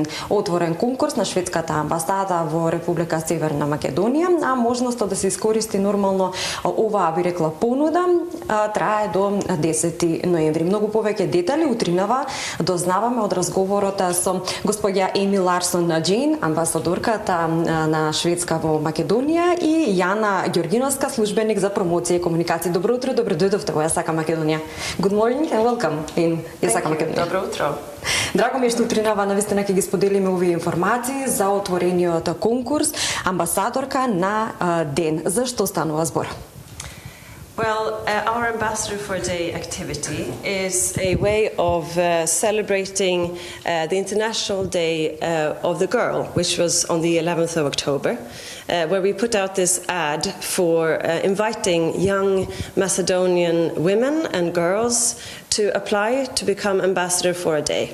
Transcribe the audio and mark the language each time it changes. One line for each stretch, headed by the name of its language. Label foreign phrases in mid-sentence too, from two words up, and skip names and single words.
Macedonian: Отворен конкурс на Шведската амбасада во Република Северна Македонија, а можноста да се искористи нормално оваа, би рекла, понуда трае до 10 ноември. Многу повеќе детали утринава дознаваме од разговорот со господја Емил Ларсон Джейн, амбасадорката на Шведска во Македонија, и Јана Ѓоргиновска, службеник за промоција и комуникација. Добро утро, добро дојдовте во Сака Македонија.
English: Good morning and welcome in Сака Македонија.
Macedonian: Добро утро. Драго ми е што утринава навистина ќе ги споделиме овие информации за отворениот конкурс амбасадорка на ден. За што станува збор?
English: Well, our Ambassador for a Day activity is a way of celebrating the International Day of the Girl, which was on the 11th of October, where we put out this ad for inviting young Macedonian women and girls to apply to become Ambassador for a Day.